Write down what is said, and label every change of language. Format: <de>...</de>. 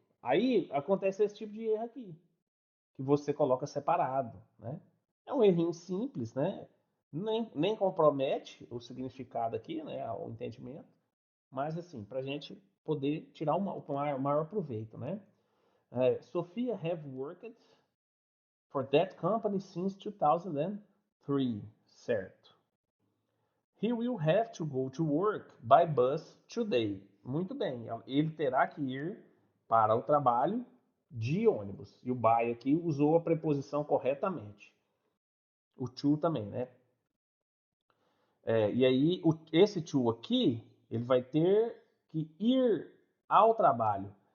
<pt>Aí acontece esse tipo de erro aqui, que você coloca separado, né? É um errinho simples, né? Nem compromete o significado aqui, né? O entendimento. Mas assim, para a gente poder tirar o maior proveito, né?</pt> <en>Sophia have worked for that company since 2003, certo? He will have to go to work by bus today.</en> <pt>Muito bem, ele terá que ir para o trabalho de ônibus. E o by aqui usou a preposição corretamente. O to também, né? E aí, esse to aqui, ele vai ter que ir ao trabalho.</pt>